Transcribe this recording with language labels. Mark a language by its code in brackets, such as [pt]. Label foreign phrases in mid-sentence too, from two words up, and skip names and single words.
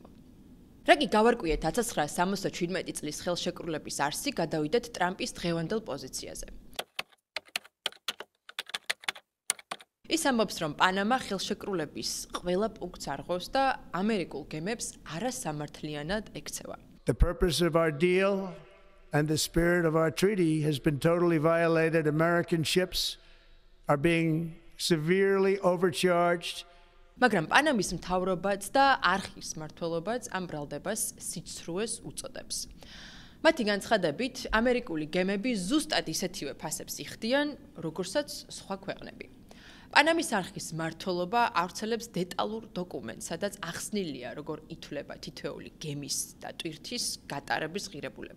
[ka] რა კი გავარკვიეთ 1977 წლის ხელშეკრულების არსი, გადავიდეთ ტრამპის დღევანდელ პოზიციაზე. ის ამბობს, რომ პანამა ხელშეკრულების ყველა პუნქტს არღვევს და ამერიკულ გემებს არასამართლიანად ექცევა. [en] The purpose of our deal and the spirit of our treaty has been totally violated. American ships are being severely overcharged. [ka] მაგრამ პანამის მთავრობაც და არხის მმართველობაც ამ ბრალდებას სიცრუეს უწოდებს. მათი განცხადებით, ამერიკული გემები ზუსტად ისეთივე ფასებს იხდიან, როგორცაც სხვა ქვეყნები. პანამის არხის მმართველობა ავრცელებს დეტალურ დოკუმენტს, სადაც ახსნილია, როგორ ითვლება თითოეული გემის და ტვირთის გატარების ღირებულება.